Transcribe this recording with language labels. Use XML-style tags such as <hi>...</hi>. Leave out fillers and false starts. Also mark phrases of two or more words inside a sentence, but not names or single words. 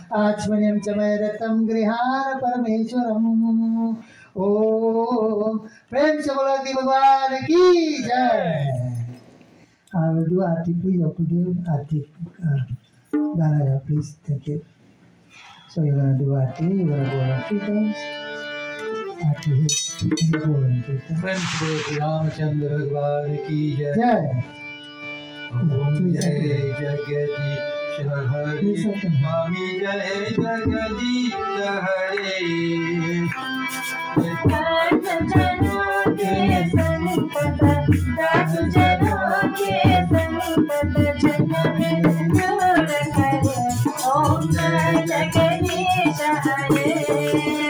<sa>आचमनीयं च मयरतं गृहाण परमेश्वरम्।</sa> <hi>ओ प्रेम से बोला कि भगवान की जय।</hi> <en>I will do Aarti, please. Okudev, Aarti. Gana, please. Thank you. So you're gonna do Aarti. You're gonna go on 3 times. Aarti is go on 3 times. Friends,</en> <hi>श्री रामचंद्र भगवान की जय. Jai. ओम जय जगदीश हरे. स्वामी जय जगदीश हरे. ओम जय जगदीश हरे.</hi>